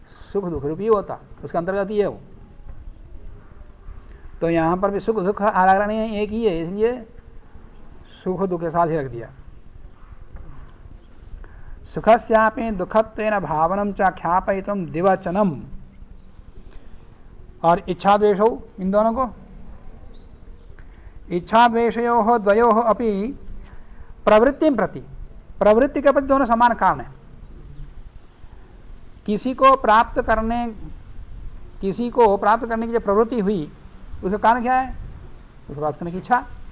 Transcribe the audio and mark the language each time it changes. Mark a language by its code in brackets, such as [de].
[hi] सुख दुख रूपी होता, उसका अंतर्गत ही है वो। तो यहाँ पर भी सुख दुख अलग नहीं है, एक ही है, इसलिए सुख दुख के साथ ही रख दिया। [sa] सुखस्यापि दुःखत्वेन भावनम च ख्यापयितुम द्विवचनम। [hi] और इच्छा द्वेषौ, इन दोनों को [sa] इच्छा द्वेषयोः द्वयोः अपि प्रवृत्ति प्रति, [hi] प्रवृत्ति के प्रति दोनों समान कारण है। किसी को प्राप्त करने की जो प्रवृत्ति हुई उसका कारण क्या है? उसको प्राप्त करने की इच्छा।